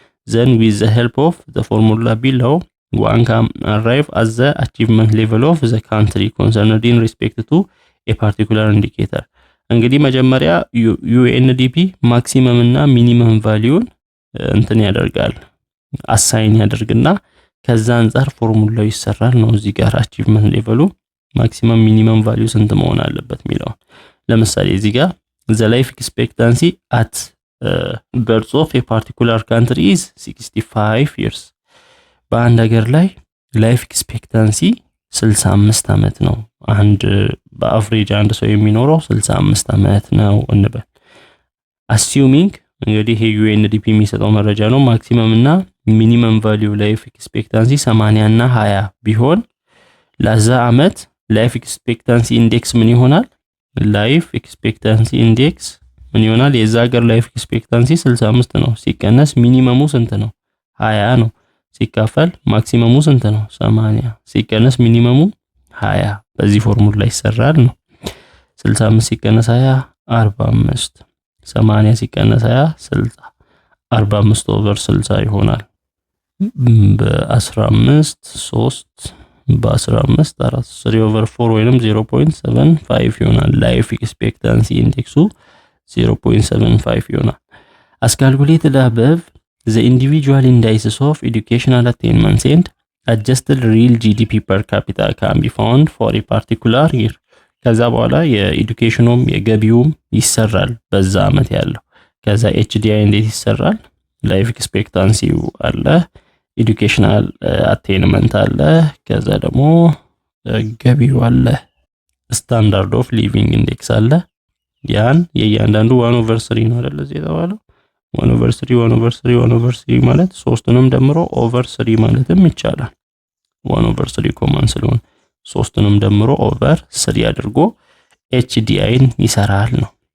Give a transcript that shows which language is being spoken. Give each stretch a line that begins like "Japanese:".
English: Then with the help of the formula below, one can arrive at the achievement level of the country concerned in respect to a particular indicator.
Amharic: እንግዲህ መጀመሪያ UNDP ማክሲመም እና ሚኒመም ቫልዩን እንትን ያደርጋል አሳይን ያደርግና ከዛ አንፃር ፎርሙላው ይሰራል ነው። እዚህ ጋር አቺቭመንት ሌቨሉ ማክሲመም ሚኒመም ቫልዩ ስንት መሆን አለበት የሚለው ለምሳሌ እዚህ ጋር
English: the life expectancy at birth of a particular country is 65 years
Amharic: በአንድ ሀገር ላይ ላይፍ ኤክስፔክታንሲ 65 ዓመት ነው። አንድ በአቨሬጅ አንድ ሰው የሚኖረው 65 ዓመት ነው እንበል። assuming እንግዲህ ይሄ UNDP የሚሰጠው መረጃ ነው። ማክሲመም እና ሚኒመም ቫልዩ ላይፍ ኤክስፔክታንሲ 80 እና 20 ቢሆን ለዛ ዓመት ላይፍ ኤክስፔክታንሲ ኢንዴክስ ምን ይሆናል? ላይፍ ኤክስፔክታንሲ ኢንዴክስ ምን ይሆናል? የዛ ሀገር ላይፍ ኤክስፔክታንሲ 65 ነው ሲቀነስ ሚኒመሙ ስንት ነው? 20 ነው ሲካፈል ማክሲመሙ ስንት ነው? 80 ሲቀነስ ሚኒመሙ 20 በዚህ ፎርሙላ ይሰራል ነው። 65 ሲቀነስ 20 45 80 ሲቀነስ 20 60 45 ኦቨር 60 ይሆናል። በ15 3 በ15 4 3 ኦቨር 4 ወይንም 0.75 ይሆናል።
English: ላይፍ ኤክስፔክታንሲ ኢንዴክሱ 0.75 ይሆናል። as calculated above, the individual indices of educational attainments and adjusted real GDP per capita can be found for a particular year.
Amharic: ከዛ በኋላ የኤዱኬሽኑም የገቢውም ይሰራል በዛ አመት ያለው። ከዛ HDI እንዴት ይሰራል? ላይፍ ኤክስፔክታንሲው አለ፣ ኤዱኬሽናል አቴንመንት አለ፣ ከዛ ደግሞ ገቢው አለ፣ ስታንዳርድ ኦፍ ሊቪንግ ኢንዴክስ አለ። ያን የእያንዳንዱ 1/3 ነው አይደል እዚህ የተባለው 1/3 ማለት ሶስቱንም ደምሮ ኦቨር 3 ማለትም ይቻላል። 1/3 ኮመን ስለሆነ ሶስቱንም ደምሮ ኦቨር 3 አድርጎ HDIን ይሰራል ነው።